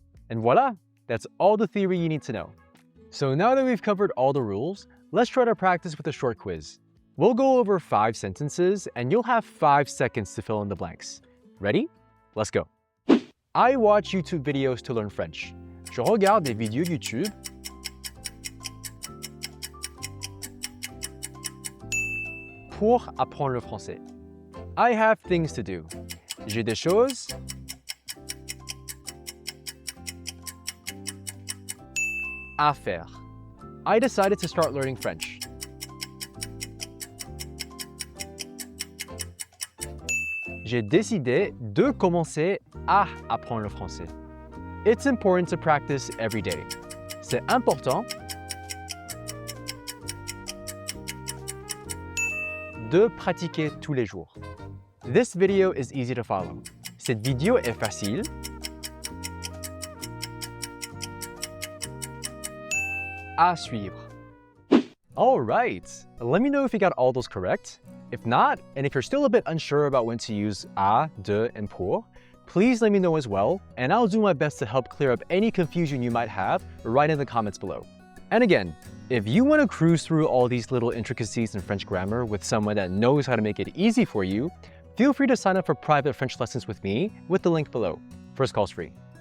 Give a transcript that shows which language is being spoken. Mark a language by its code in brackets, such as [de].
[en] And voila, that's all the theory you need to know. So now that we've covered all the rules, let's try to practice with a short quiz. We'll go over 5 sentences and you'll have 5 seconds to fill in the blanks. Ready? Let's go. I watch YouTube videos to learn French. [fr] Je regarde des vidéos YouTube pour apprendre le français. [en] I have things to do. [fr] J'ai des choses à faire. [en] I decided to start learning French. [fr] J'ai décidé de commencer à apprendre le français. [en] It's important to practice every day. [fr] C'est important de pratiquer tous les jours. [en] This video is easy to follow. [fr] Cette vidéo est facile à suivre. [en] All right, let me know if you got all those correct. If not, and if you're still a bit unsure about when to use à, de, and pour, please let me know as well, and I'll do my best to help clear up any confusion you might have right in the comments below. And again, if you want to cruise through all these little intricacies in French grammar with someone that knows how to make it easy for you, feel free to sign up for private French lessons with me with the link below. First call's free.